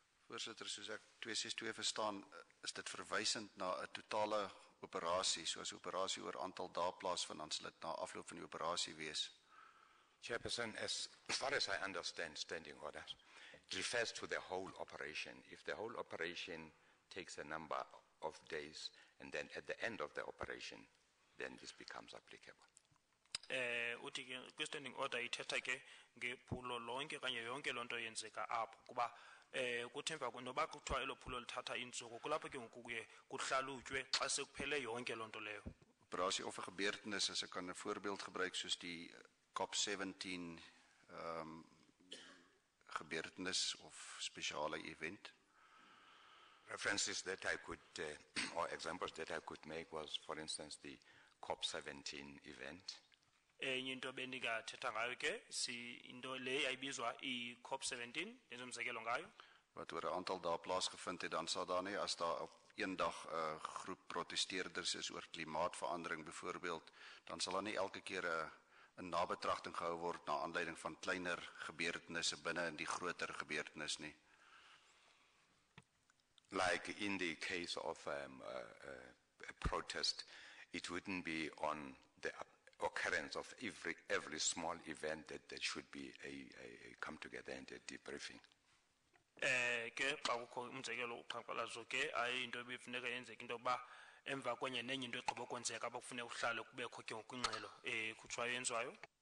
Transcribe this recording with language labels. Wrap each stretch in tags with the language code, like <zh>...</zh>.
<af>Voorsitter, soos ek 262 verstaan, is dit verwysend na 'n totale operasie, soos 'n operasie oor aantal dae plaasvind, dan sal dit na afloop van die operasie wees.</af> <en>Chairperson, as far as I understand Standing Orders, it refers to the whole operation. If the whole operation takes a number of days, and then at the end of the operation, then this becomes applicable.</en> <xh>Uthi ke Standing Order ithetha ke ngephulo lonke kanye yonke lonto yenzeka apho kuba kuthemba noba kuthiwa elo phulo lithatha intsuku kulapho ke ngoku kuye kuhlalutywe xa sekuphele yonke lonto leyo.</xh> <af>Operasie of 'n gebeurtenis, as ek kan 'n voorbeeld gebruik soos die COP17 gebeurtenis of spesiale event.</af> <en>References that I could, or examples that I could make was, for instance, the COP17 event.</en> <xh>Into bendingathetha ngayo ke into le yayibizwa i-COP17 lezomzekelo ngayo.</xh> <af>Wat oor 'n aantal dae plaasgevind het, dan sal daar nie as daar op eendag 'n groep protesteerders is oor klimaatsverandering byvoorbeeld, dan sal daar nie elke keer 'n nabetragting gehou word na aanleiding van kleiner gebeurtenisse binne in die groter gebeurtenis nie.</af> <en>Like in the case of a protest, it wouldn't be on the occurrence of every small event that there should be a come together and a debriefing.</en> <xh>Ke xa kukho umzekelo uqhankqalazo ke ayinto ebifuneka yenzeka into yokuba emva kwenye nenye into egqiba ukwenzeka abakufuneka uhlale kubekho ke ngokwingxelo ekhutshwayo yenziwayo.</xh>